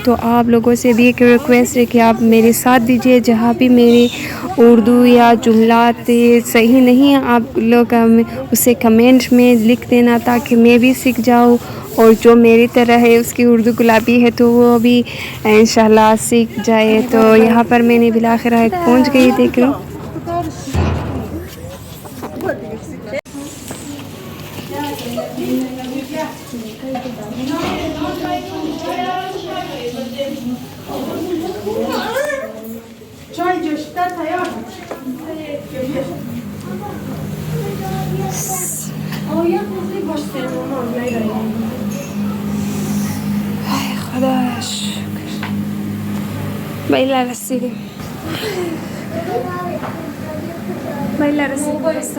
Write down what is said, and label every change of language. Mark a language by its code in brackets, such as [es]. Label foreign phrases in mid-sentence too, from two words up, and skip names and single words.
[hi] तो आप लोगों से भी एक रिक्वेस्ट है कि आप मेरे साथ दीजिए, जहाँ भी मेरी उर्दू या जुमलात सही नहीं है आप लोग उसे कमेंट में लिख देना, ताकि मैं भी सीख जाऊँ। और जो मेरी तरह है उसकी उर्दू गुलाबी है तो वो भी इंशाल्लाह सीख जाए। तो यहाँ पर मैंने बिलाखिर पहुँच गई, देख लो। Çay göster hayat. [fa] ay خدایا شکر بیلا رسیدیم بیلا رسیدیم بسا